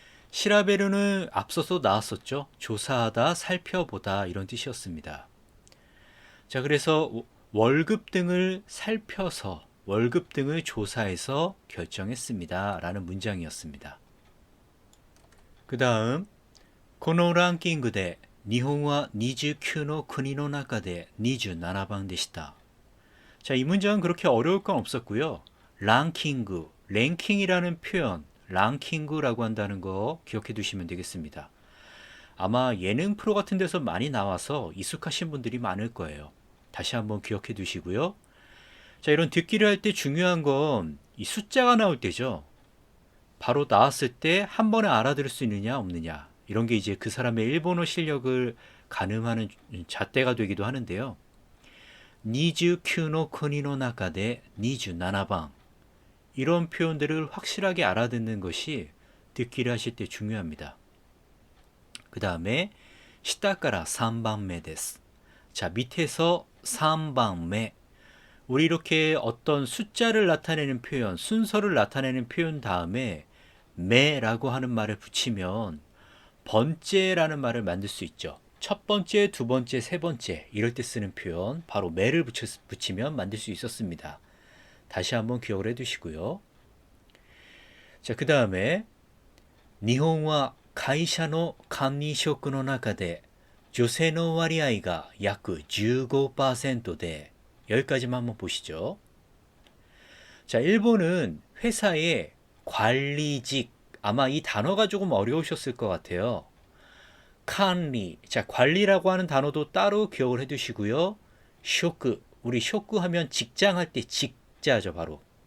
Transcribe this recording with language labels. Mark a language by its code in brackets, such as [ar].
[ko] 시라베르는 앞서서 나왔었죠. 조사하다, 살펴보다 이런 뜻이었습니다. 자, 그래서 월급 등을 살펴서 월급 등을 조사해서 결정했습니다 라는 문장이었습니다. 그 다음 [ja] このランキングで日本は29の国の中で27番でした. [ko] 자, 이 문장은 그렇게 어려울 건 없었고요. 랭킹, 랭킹이라는 표현, 랭킹이라고 한다는 거 기억해 두시면 되겠습니다. 아마 예능 프로 같은 데서 많이 나와서 익숙하신 분들이 많을 거예요. 다시 한번 기억해 두시고요. 자, 이런 듣기를 할 때 중요한 건 이 숫자가 나올 때죠. 바로 나왔을 때 한 번에 알아들을 수 있느냐 없느냐 이런 게 이제 그 사람의 일본어 실력을 가늠하는 잣대가 되기도 하는데요. [ja] 29の国の中で27 [ko] 번 이런 표현들을 확실하게 알아듣는 것이 듣기를 하실 때 중요합니다. 그 다음에 [ja] 下から 3番目です. [ko] 자, 밑에서 3番目. 우리 이렇게 어떤 숫자를 나타내는 표현, 순서를 나타내는 표현 다음에 매라고 하는 말을 붙이면 번째라는 말을 만들 수 있죠. 첫 번째, 두 번째, 세 번째 이럴 때 쓰는 표현 바로 매를 붙이면 만들 수 있었습니다. 다시 한번 기억을 해 두시고요. [ja] 자, 그 다음에 日本は会社の管理職の中で女性の割合が約 15% で [ko] 여기까지만 한번 보시죠. 자, 일본은 회사의 관리직, 아마 이 단어가 조금 어려우셨을 것 같아요. 관리, 자, 관리라고 하는 단어도 따로 기억을 해두시고요. 쇼크, 우리 쇼크 하면 직장 할 때 직자죠, 바로.